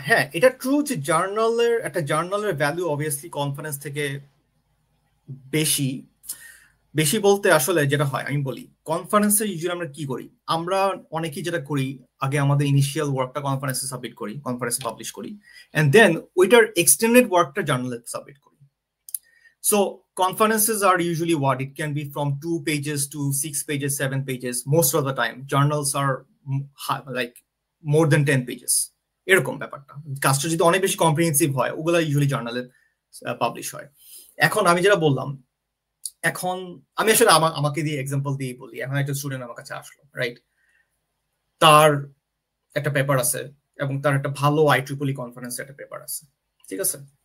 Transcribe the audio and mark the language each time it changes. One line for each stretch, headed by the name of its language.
Bangla: হ্যাঁ, এটা ট্রু যে জার্নালের ভ্যালু অবভিয়াসলি কনফারেন্স থেকে বেশি। বেশি বলতে আসলে যেটা হয় আমি বলি, কনফারেন্সে ইউজুয়ালি আমরা কি করি, আমরা অনেকেই যেটা করি আগে আমাদের ইনিশিয়াল ওয়ার্কটা কনফারেন্সে সাবমিট করি, কনফারেন্সে পাবলিশ করি, এন্ড দেন ওইটার এক্সটেন্ডেড ওয়ার্কটা জার্নালে সাবমিট করি।
English: So conferences are usually what it can be from 2 pages to 6 pages, 7 pages. Most of the time journals are like more than 10 pages.
Bangla: এরকম ব্যাপারটা কাজটা যদি অনেক বেশি কম্প্রিহেন্সিভ হয় ওগুলা ইউজুয়ালি জার্নালে পাবলিশ হয়। এখন আমি যেটা বললাম, এখন আমি আসলে আমাকে দিয়ে এক্সাম্পল দিয়ে বলি। এখন একটা স্টুডেন্ট আমার কাছে আসলো, রাইট, তার একটা পেপার আছে এবং তার একটা ভালো IEEE কনফারেন্সে একটা পেপার আছে, ঠিক আছে।